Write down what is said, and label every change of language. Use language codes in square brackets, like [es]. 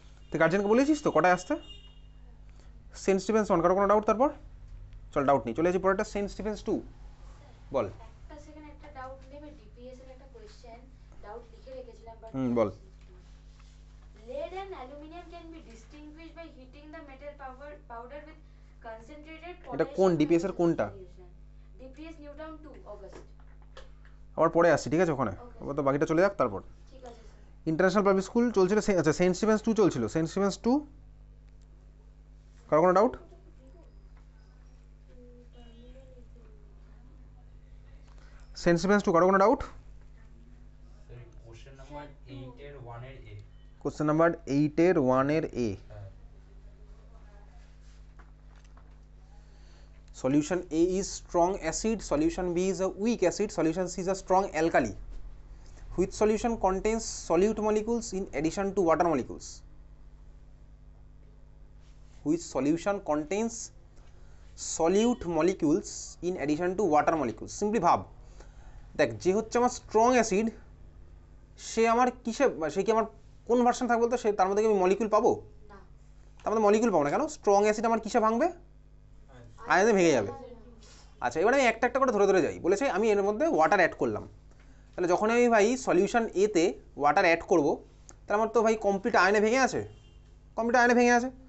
[bn] তুই গার্জেনকে বলেছিস তো কটায় আসতে। সেন্ট স্টিভেন্স 1, কারো কোনো ডাউট। তারপর চল ডাউট নেই, চলে আসি পরেরটা সেন্ট স্টিভেন্স 2, বল। একটা সেকেন্ড, একটা ডাউট নেবে। ডিপিএস এর একটা কোশ্চেন ডাউট লিখে রেখেছিলাম, but ball. [en] lead and aluminum can be distinguished by heating the metal powder with concentrated [bn] এটা কোন [en] potassium [bn] ডিপিএস এর কোনটা? [en] solution. DPS Newton 2 August. [bn] আবার পরে আসছি, ঠিক আছে, ওখানে আবার তো বাকিটা চলে যাক। তারপর ঠিক আছে স্যার। ইন্টারন্যাশনাল পাবলিক স্কুল চলছিল, আচ্ছা সেন্ট স্টিভেন্স 2 চলছিল, সেন্ট স্টিভেন্স 2, কারো কোনো ডাউট। সেন্ট স্টিভেন্স 2, কারো কোনো ডাউট। কোশ্চেন নাম্বার 8 এর 1 এর এ, কোশ্চেন নাম্বার 8 এর 1 এর এ, [en] solution A is strong acid, solution B is a weak acid, solution C is a strong alkali. Which solution contains solute molecules in addition to water molecules? Which solution contains solute molecules in addition to water molecules? Simply [bn] ভাব, দেখ যে হচ্ছে আমার strong acid সে আমার কিসে, সে কি আমার কোন ভার্সন থাকবে বলতো, সে তার মধ্যে কি আমি মলিকিউল পাবো? না, তার মধ্যে মলিকিউল পাবো না, কেন? স্ট্রং অ্যাসিড আমার কিসে ভাঙবে? আয়নে ভেঙে যাবে। আচ্ছা, এবার আমি একটা একটা করে ধরে ধরে যাই। বলেছে আমি এর মধ্যে ওয়াটার অ্যাড করলাম, তাহলে যখন আমি ভাই সলিউশন এতে ওয়াটার অ্যাড করব, তাহলে আমার তো ভাই কমপ্লিট আয়নে ভেঙে আছে, কমপ্লিট আয়নে ভেঙে আছে।